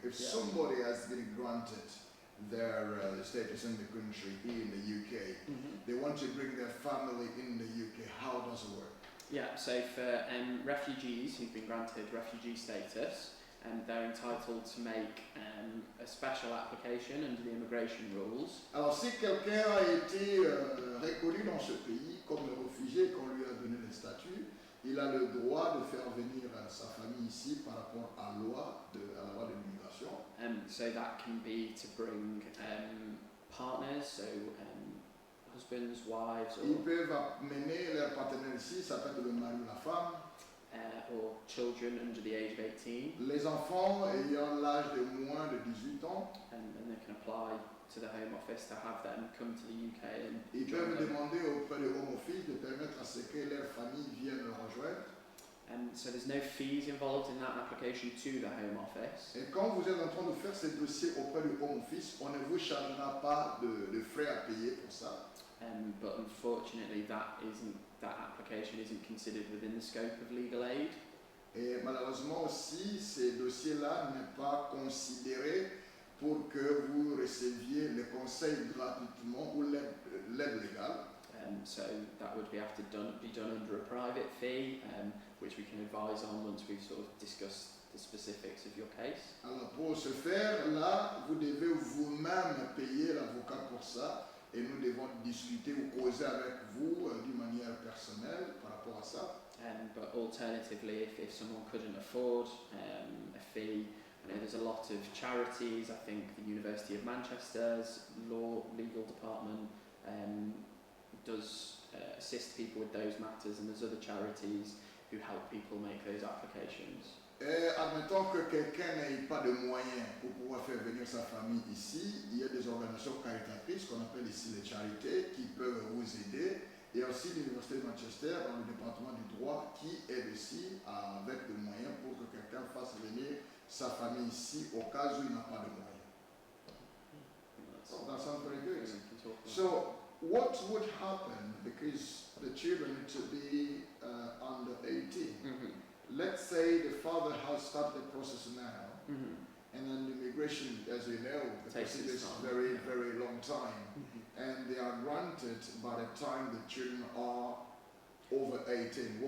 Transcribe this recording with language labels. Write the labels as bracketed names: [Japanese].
[English] If somebody has been granted their status in the country, here in the UK, they want to bring their family in the UK, how does it work? Yeah, so for refugees who've been granted refugee status, they're entitled to make a special application under the immigration rules. [French] Alors si quelqu'un a été reconnu dans ce pays comme réfugié, qu'on lui a donné le statut, il a le droit de faire venir sa famille ici par rapport à la loi de l'immigration. [English] So that can be to bring partners, so husbands, wives, [French] Ils peuvent amener leur partenaire ici, ça peut être le mari ou la femme. [English] Or children under the age of 18. [French] Les enfants ayant l'âge de moins de 18 ans. [English] And they can apply to the Home Office to have them come to the UK. And [French] ils peuvent demander auprès du Home Office de permettre à ce que leur famille vienne le rejoindre. [English] So there's no fees involved in that application to the Home Office. [French] Et quand vous êtes en train de faire ce dossier auprès du Home Office, on ne vous chargera pas de frais à payer pour ça. [English] But unfortunately, that application isn't considered within the scope of legal aid. [French] Et malheureusement aussi, ces dossiers-là n'est pas considéré pour que vous receviez le conseil gratuitement ou l'aide légale. [English] So that would have to be done under a private fee, which we can advise on once we've sort of discussed the specifics of your case. [French] Alors pour ce faire, là, vous devez vous-même payer l'avocat pour ça. Et nous devons discuter ou causer avec vous d'une manière personnelle par rapport à ça. [English] But alternatively, if someone couldn't afford a fee, I know there's a lot of charities. I think the University of Manchester's legal department does assist people with those matters, and there's other charities who help people make those applications. [French] Et admettons que quelqu'un n'ait pas de moyens pour pouvoir faire venir sa famille ici, il y a des organisations caritatrices qu'on appelle ici les charités qui peuvent vous aider. Et aussi l'Université de Manchester dans le département du droit qui aide aussi avec des moyens pour que quelqu'un fasse venir sa famille ici au cas où il n'a pas de moyens. [English] So that sounds very good. So what would happen, because the children need to be under 18, let's say the father has started the process now, and then the immigration, as you know, the process is very, very long time, and they are granted by the time the children are over 18.